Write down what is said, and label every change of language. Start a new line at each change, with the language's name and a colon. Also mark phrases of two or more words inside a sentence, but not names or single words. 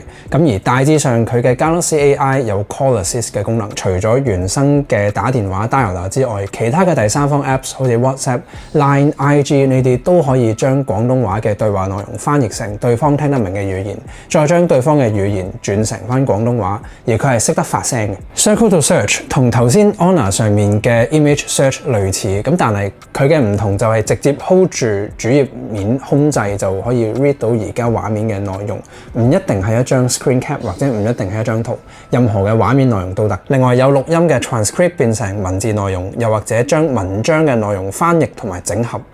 Cantonese: 咁而大致上佢嘅 Galaxy AI 有 Call Assist 嘅功能，除咗原生嘅打電話 dialer 之外，其他嘅第三方 Apps 好似 WhatsApp、Line、IG 呢啲都可以將廣東話嘅對話內容翻譯成對方聽得明嘅語言，再將對方嘅語言轉成翻廣東話，而佢係識得發聲嘅。Circle to Search 同頭先 Honor 上面嘅 Image Search 類似，咁但係佢嘅唔同就係直接 hold 住主頁面控制就可以 read 到而家畫面嘅內容，唔一定係一張
English: screen cap
Cantonese: 或者唔一定係一張圖，任何嘅畫面內容都得。另外有錄音嘅 transcript 變成文字內容，又或者將文章嘅內容翻譯同埋整合。